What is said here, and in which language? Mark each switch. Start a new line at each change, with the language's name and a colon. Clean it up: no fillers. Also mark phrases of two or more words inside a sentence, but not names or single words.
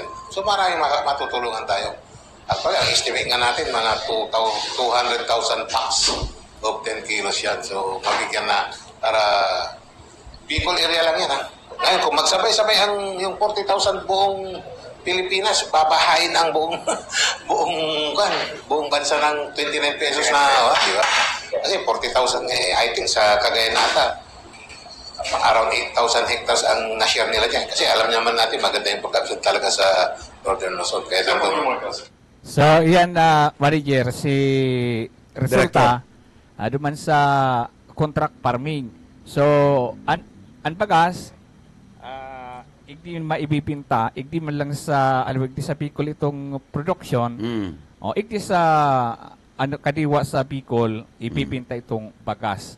Filipino: So, maraming matutulungan tayo. Actually, ang estimate nga natin, mga 200,000
English: packs of 10 kilos
Filipino: yan. So, mabigyan na para Bicol area lang yan, ha? Ngayon, kung magsabay-sabay yung 40,000 buong Pilipinas, babahain ang buong bansa ng 29 pesos na, di ba? Kasi 40,000,
English: I think
Filipino: sa Cagayan nata, around 8,000 hectares ang na-share nila dyan. Kasi alam naman natin, maganda yung production talaga sa Northern Luzon. Kaya
Bikol: So, yan na, Manager, si resulta duman sa contract farming. So, ang bagas, igdi maibibinta, igdi man lang sa, igdi sa Bicol itong production, o igdi sa kadiwa sa Bicol, ibibinta itong bagas.